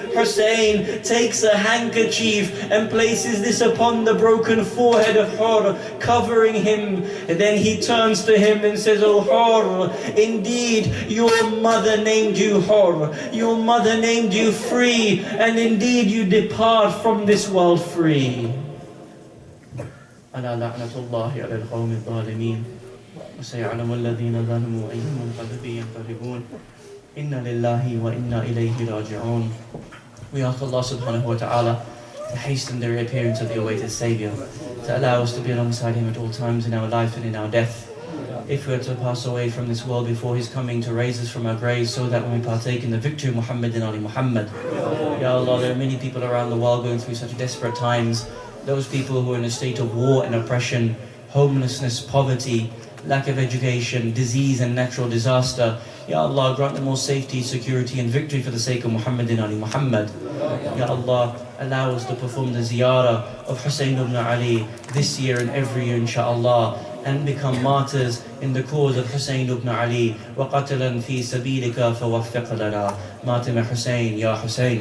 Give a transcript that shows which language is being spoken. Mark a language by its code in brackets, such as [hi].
[en] Hussein takes a handkerchief and places this upon the broken forehead of Hur, covering him. And then he turns to him and says, O Hur, indeed your mother named you Hur. Your mother named you free, and indeed you depart from this world free. [ar] ألا لعنة الله على القوم الظالمين وسيعلم الذين ظلموا أي منقلب ينقلبون إنا لله وإنا إليه راجعون. [en] We ask Allah subhanahu wa ta'ala to hasten the reappearance of the awaited Saviour, to allow us to be alongside Him at all times in our life and in our death. If we are to pass away from this world before His coming, to raise us from our graves so that when we partake in the victory of Muhammad and Ali Muhammad. Ya Allah, there are many people around the world going through such desperate times. Those people who are in a state of war and oppression, homelessness, poverty, lack of education, disease and natural disaster. Ya Allah, grant them all safety, security and victory for the sake of Muhammad and Ali Muhammad. Ya Allah, allow us to perform the ziyarah of Hussein ibn Ali this year and every year inshaAllah, and become martyrs in the cause of Hussein ibn Ali. [ar] وَقَتَلًا فِي سَبِيلِكَ فَوَفِّقْ لَنَا مَاتِمَ Hussein, Ya Hussein.